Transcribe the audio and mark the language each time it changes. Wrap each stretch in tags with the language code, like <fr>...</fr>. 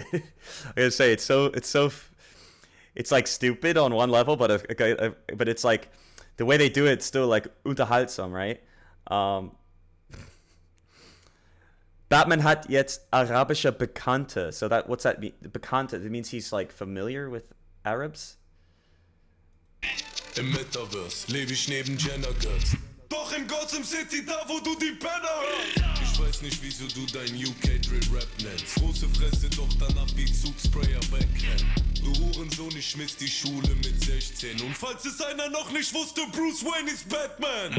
<en>I gotta say, it's like stupid on one level, but it's like the way they do it's still like unterhaltsam, right?</en> <de>Batman hat jetzt arabische Bekannte.</de> <en>So what's that mean? Bekannte, it means he's like familiar with Arabs.</en> <de>Im Metaverse lebe ich neben Jenner Girls. Doch in Gotham City, da wo du die Penner hörst. Ich weiß nicht, wieso du dein UK-Drill-Rap nennst. Große Fresse, doch danach wie Zugsprayer wegrennen. Du Hurensohn, ich schmiss die Schule mit 16. Und falls es einer noch nicht wusste, Bruce Wayne ist Batman.</de>